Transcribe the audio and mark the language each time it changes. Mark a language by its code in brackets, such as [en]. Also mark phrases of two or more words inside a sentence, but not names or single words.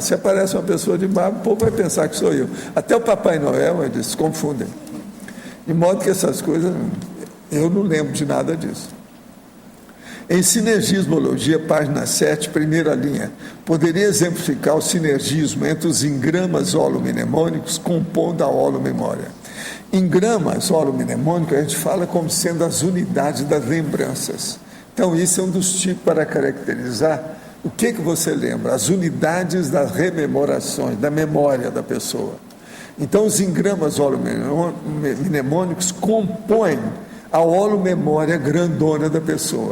[pt] Se aparece uma pessoa de barba, o povo vai pensar que sou eu. Até o Papai Noel, eles se confundem. De modo que essas coisas, eu não lembro de nada disso. Em Sinergismologia, página 7, primeira linha, poderia exemplificar o sinergismo entre os engramas holomnemônicos compondo a holomemória. Engramas holomnemônicos a gente fala como sendo as unidades das lembranças. Então, isso é um dos tipos para caracterizar o que você lembra, as unidades das rememorações, da memória da pessoa. Então, os engramas holomnemônicos compõem a holomemória grandona da pessoa.